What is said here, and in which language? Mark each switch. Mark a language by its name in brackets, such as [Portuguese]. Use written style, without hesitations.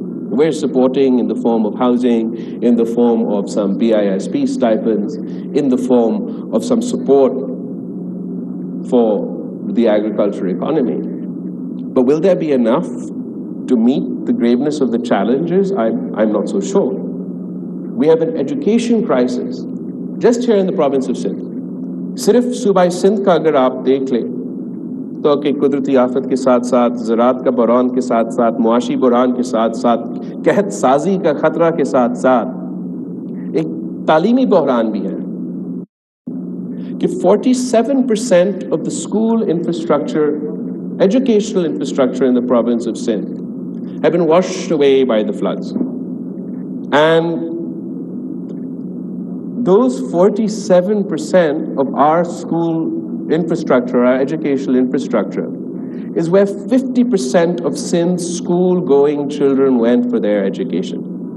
[English] We're supporting in the form of housing, in the form of some BISP stipends, in the form of some support for the agriculture economy. But will there be enough to meet the graveness of the challenges? I'm not so sure. We have an education crisis just here in the province of Sindh. [Urdu] صرف صوبہ سندھ کا اگر آپ دیکھ لیں تو کہ قدرتی آفت کے ساتھ ساتھ زراعت کا بحران کے ساتھ ساتھ معاشی بحران کے ساتھ ساتھ قحط سازی کا خطرہ کے ساتھ ساتھ ایک تعلیمی بحران بھی ہے کہ [English] 47% of the school infrastructure, educational infrastructure in the province of Sindh have been washed away by the floods. And those 47% of our school infrastructure, our educational infrastructure, is where 50% of Sindh's school-going children went for their education.